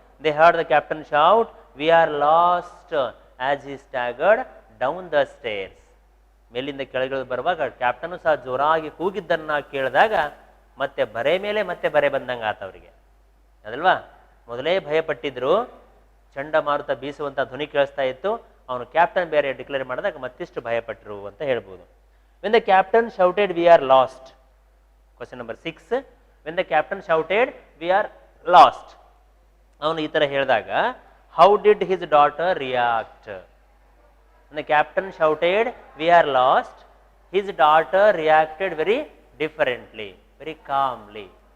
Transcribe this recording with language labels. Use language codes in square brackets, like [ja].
[en] They heard the captain shout, we are lost, as he staggered down the stairs. [kn] ಮೇಲಿಂದ ಕೆಳಗಿಳಿದು ಬರುವಾಗ captain ಸಹ ಜೋರಾಗಿ ಕೂಗಿದ್ದನ್ನ ಕೇಳಿದಾಗ ಮತ್ತೆ ಬರೆ ಮೇಲೆ ಮತ್ತೆ ಬರೆ ಬಂದಂಗೆ ಆತ ಅವರಿಗೆ. ಅದಲ್ವಾ, ಮೊದಲೇ ಭಯಪಟ್ಟಿದ್ರು, ಚಂಡಮಾರುತ ಬೀಸುವಂತ ಧ್ವನಿ ಕೇಳಿಸ್ತಾ ಇತ್ತು. ಅವನು ಕ್ಯಾಪ್ಟನ್ ಬೇರೆ ಡಿಕ್ಲೇರ್ ಮಾಡಿದಾಗ ಮತ್ತಿಷ್ಟು ಭಯಪಟ್ಟರು ಅಂತ ಹೇಳ್ಬೋದು. [en] when the captain shouted we are lost. Question number 6. When the captain shouted we are lost, [kn] ಅವನು ಈ ತರ ಹೇಳಿದಾಗ [en] how did his daughter react? When the captain shouted we are lost, his daughter reacted very differently, very calmly.